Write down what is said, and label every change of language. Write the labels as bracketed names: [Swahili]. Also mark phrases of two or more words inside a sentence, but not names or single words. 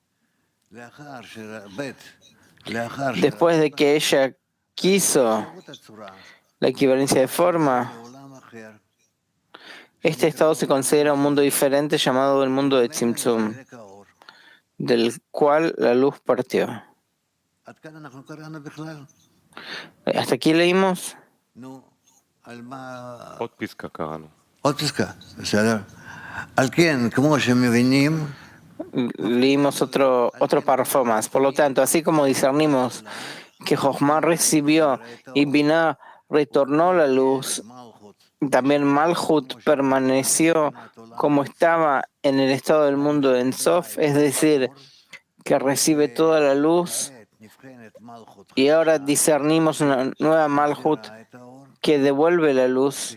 [Spanish] Después de que ella quiso la equivalencia de forma, este estado se considera un mundo diferente llamado el mundo de Tzimtzum, del cual la luz partió. ¿Hasta aquí leímos? [Hebrew] עוד פסקה קראנו. עוד פסקה, בסדר. על כן, כמו שמבינים, [Spanish] leímos otro párrafo más. Por lo tanto, así como discernimos que Jochma recibió y Binah retornó la luz, también Malhut permaneció como estaba en el estado del mundo de Ein Sof, es decir, que recibe toda la luz, y ahora discernimos una nueva Malhut que devuelve la luz.